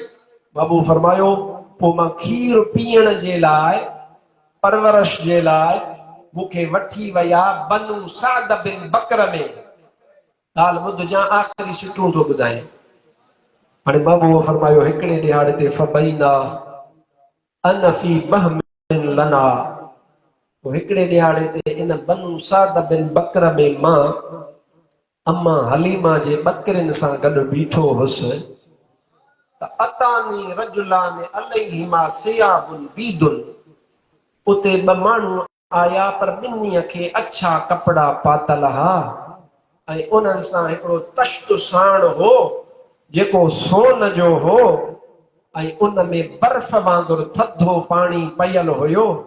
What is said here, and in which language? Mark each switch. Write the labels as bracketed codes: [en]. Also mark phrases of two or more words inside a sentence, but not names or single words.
[sd] बाबू फरमायो पोइ मां खीर पीअण जे लाइ परवरिश जे लाइ मूंखे वठी विया बनु साद बिन बकर में। ॻाल्हि ॿुध जा आख़िरी सिटूं थो ॿुधाए। हाणे बाबू फरमायो हिकिड़े ॾिहाड़े ते [ar] فبينا أنا في بهم لنا. [sd] हिकिड़े ॾिहाड़े ते इन बनु साद बिन बकर में मां अम्मा हलीमा जे बकरिन सां गॾु बीठो हुयुसि त [ar] أتاني رجلان عليهما ثياب بيض. [sd] उते ॿ माण्हू आया पर ॿिन्हीअ खे अछा कपड़ा पातल हा ऐं उन्हनि सां हिकिड़ो तश्त साण हो जेको सोन जो हो ऐं उन में बर्फ वांगुरु थधो पाणी पयल हुयो।